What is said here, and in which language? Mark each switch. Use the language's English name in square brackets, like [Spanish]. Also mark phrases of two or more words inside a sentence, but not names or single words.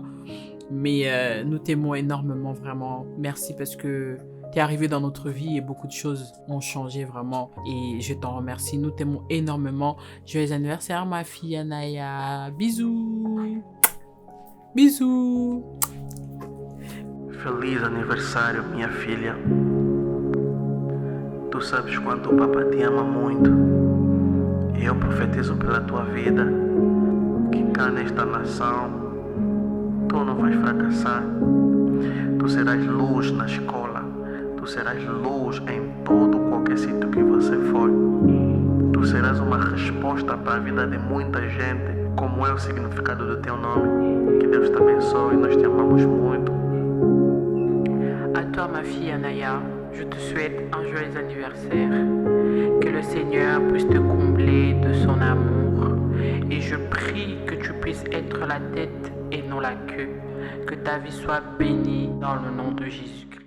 [French] Mais nous t'aimons énormément, vraiment. Merci parce que tu es arrivé dans notre vie et beaucoup de choses ont changé vraiment. Et je t'en remercie. Nous t'aimons énormément. Joyeux anniversaire, ma fille Anaya. Bisous. Bisous. [Portuguese] Feliz aniversário, minha filha. Tu sabes quanto o Papa te ama muito. E eu profetizo pela tua vida que cá nesta nação tu não vais fracassar. Tu serás luz na escola. Tu serás luz em todo qualquer sítio que você for. Tu serás uma resposta para a vida de muita gente. Como é o significado do teu nome? Que Deus te abençoe. Nós te amamos muito. [French] À toi, ma fille Anaya, je te souhaite un joyeux anniversaire. Que le Seigneur puisse te combler de son amour. Et je prie que tu puisses être la tête et non la queue. Que ta vie soit bénie dans le nom de Jésus-Christ.